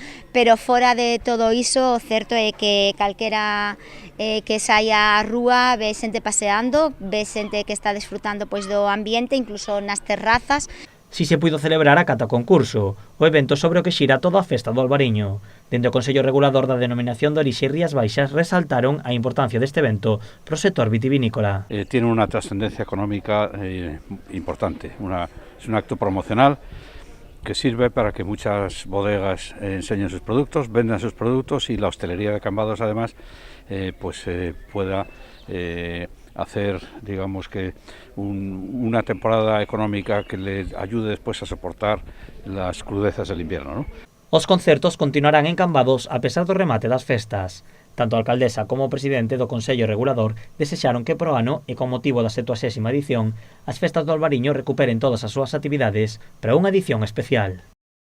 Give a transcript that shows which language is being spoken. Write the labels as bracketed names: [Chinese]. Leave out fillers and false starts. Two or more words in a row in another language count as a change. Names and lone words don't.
[Galician] Pero fora de todo iso, o certo é que calquera que saia á rúa ve xente paseando, ve xente que está desfrutando pois do ambiente, incluso nas terrazas. Si se puido celebrar a cata concurso, o evento sobre o que xira toda a festa do Albariño. Dende o Consello Regulador da Denominación de Orixe Rías Baixas resaltaron a importancia deste evento pro sector vitivinícola. [Spanish] Tiene una trascendencia económica importante, es un acto promocional que sirve para que muchas bodegas enseñen sus productos, vendan sus productos y la hostelería de Cambados además pueda hacer, digamos que una temporada económica que le ayude después a soportar las crudezas del invierno, ¿no? [Galician] Os concertos continuarán en Cambados a pesar do remate das festas. Tanto a alcaldesa como o presidente do Consello Regulador desexaron que pro ano e con motivo da 70ª edición as festas do Albariño recuperen todas as súas actividades para unha edición especial.